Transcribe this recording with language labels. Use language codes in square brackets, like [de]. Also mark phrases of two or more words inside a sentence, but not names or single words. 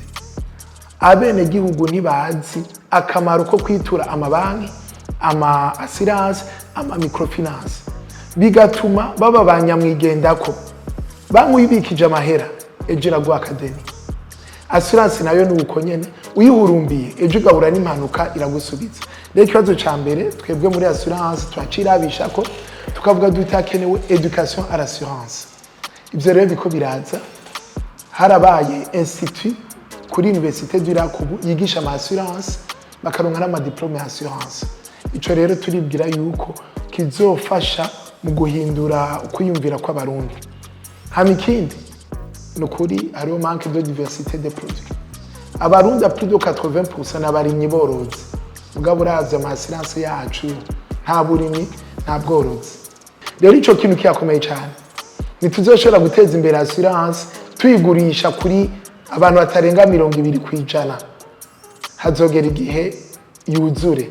[rn] Abene gihugu ntibazi akamaro ko kwitura amabanki, ama assurance, ama microfinance, bigatuma baba banyamwigendako bamwibikije amahera ejo iraguha akadeni. Assurance nayo ni uko nyene, uyihurumbiye ejo ugahura n'impanuka iragusubiza. Rero ikibazo ca mbere twebwe muri assurance twacirabisha ko tukavuga dutakenewe [fr] education à l'assurance. [rn] Ivyo rero biko biraza, harabaye institut kuri Université du Lac yigisha ama assurance, bakaronka n'ama diplôme ya assurance. Ico rero turibwira yuko kizofasha mu guhindura ukwiyumvira kw'abarundi. Hama ikindi nukuri hariho [fr] manque de diversité des produits. [rn] Abarundi [fr] a plus de 80% [rn] n'abarimyi borozi, mugabo uravye ama assurance yacu nta burimyi nta bworozi. Rero ico kintu kiyakomeye cyane, ntituzoshobora guteza imbere assurance tuyigurisha kuri abantu batarenga 20%. Hazogera igihe yuzure.